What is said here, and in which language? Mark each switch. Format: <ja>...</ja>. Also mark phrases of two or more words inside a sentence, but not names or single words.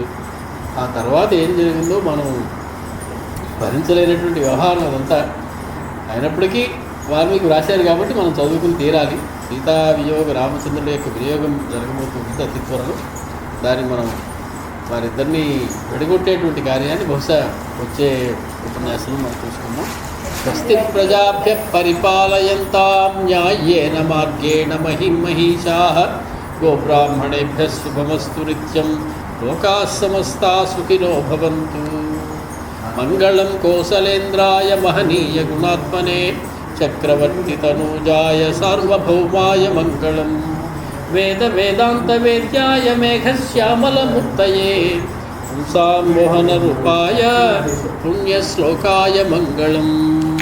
<te>ఆ తర్వాత ఏం జరిగిందో మనం భరించలేనటువంటి వ్యవహారం అదంతా. అయినప్పటికీ వాల్మీకి వ్రాశారు కాబట్టి మనం చదువుకుని తీరాలి. సీతా వియోగ రామచంద్రుల యొక్క వినియోగం జరగబోతుంది అతి త్వరలో. దాన్ని మనం వారిద్దరినీ విడగొట్టేటువంటి కార్యాన్ని బహుశా వచ్చే ఉపన్యాసంలో మనం చూసుకుందాం.</te> <sa>స్వస్తి ప్రజాభ్య పరిపాలయంతాం న్యాయేన మార్గేణ మహిమహీషాః గోబ్రాహ్మణేభ్య శుభమస్తు నిత్యం లోకాః సమస్తాః సుఖినో భవంతు. మంగళం కోసలేంద్రాయ మహనీయ గుణాత్మనే చక్రవర్తి తనూజాయ సార్వభౌమాయ మంగళం. వేద వేదాంత వేద్యాయ మేఘశ్యామలమూర్తయే పుంసాం మోహన రూపాయ పుణ్యశ్లోకాయ మంగళం.</sa>